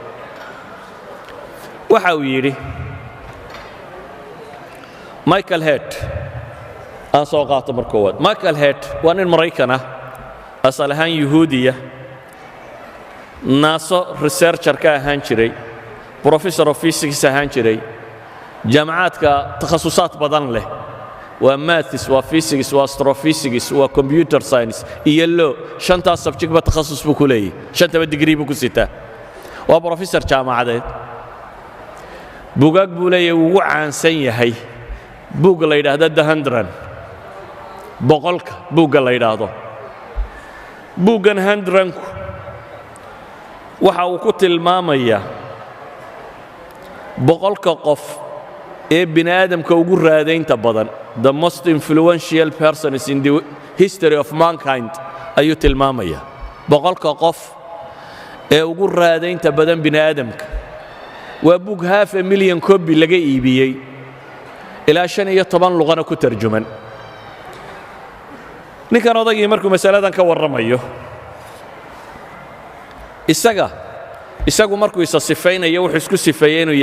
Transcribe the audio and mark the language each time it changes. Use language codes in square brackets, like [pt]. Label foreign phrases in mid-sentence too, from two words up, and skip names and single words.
[so] waxa uu yidhi Michael Hart aan soo qaato markood Michael Hart waa nin Maraykan ah asal ahaan Yahuudiya NASA researcher ka ahaan jiray [en] professor of physics [so] ahaan jiray jaamacadka takhasusaad badan leh waa maths waa physics waa astrophysics waa [en] computer science [so] iyo law shanta subject ba takhasus buu ku leeyahay shanta degree buu ku sitaa waa professor jaamacadeed buugaag buu leeyahay uu caansan yahay buugga la yidhaahdo The 100 boqolka buugga la yidhaahdo buuggan 100 waxa uu ku tilmaamayaa boqolka qof ee bini aadamka ugu raadaynta badan [en] the most influential persons in the history of mankind [so] ayuu tilmaamayaa boqolka qof ee ugu raadaynta badan bini aadamka waa buug 500,000 copy laga iibiyey ilaa 15 luqana ku tarjuman ninkan odagii markuu masaladan ka warramayo isagu markuu isa sifaynayo wuxuu isku sifeeyay inuu